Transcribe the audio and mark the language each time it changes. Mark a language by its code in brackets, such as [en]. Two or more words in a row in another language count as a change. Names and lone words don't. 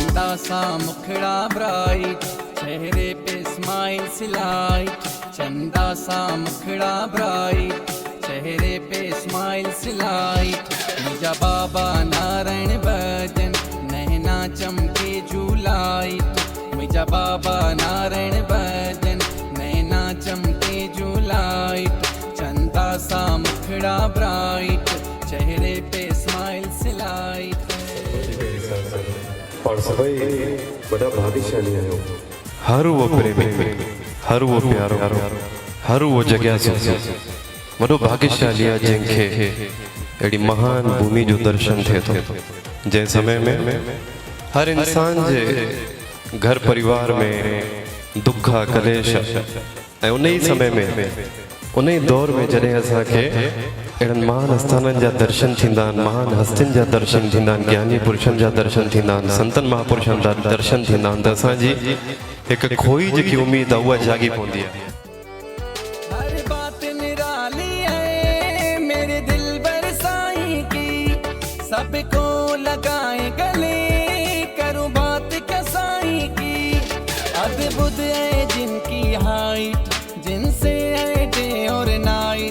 [hi] सा मुखड़ा ब्राइट, चेहरे पे स्माइल सिलाइट। चंदा सा मुखड़ा ब्राइट, चेहरे पे स्माइल सिलाइट। मुझा बाबा नारायण भजन, नैना चमके झूलाइट। मुझा बाबा नारायण भजन, नैना चमके झूलाइट। चंदा सा मुखड़ा ब्राइट, चेहरे पे स्माइल सिलाइट। [sd] और सभई बड़ा भाग्यशाली आयो। हर वो प्रेमी, हर वो प्यारो, हर वो जगह से वॾो भाग्यशाली आहे जंहिंखे अहिड़ी महान भूमि जो दर्शन थिए थो, जंहिं समय में हर इंसान जे घर परिवार में दुख कलेश ऐं उन ई समय में उन ई दौर में जॾहिं असांखे अहिड़नि महान स्थाननि जा दर्शन थींदा आहिनि, महान हस्तियुनि जा दर्शन थींदा आहिनि, ज्ञानी पुरुषनि जा दर्शन थींदा आहिनि, संतनि महापुरुषनि जा दर्शन थींदा आहिनि, त असांजी हिकु खोई जेकी उम्मीद आहे उहा जागी पवंदी आहे। [hi] हर बात निराली है मेरे दिल बर साईं की, सबको लगाए गले करूं बात कसाई की। अद्भुत है जिनकी हाइट, जिनसे है डे और नाइट।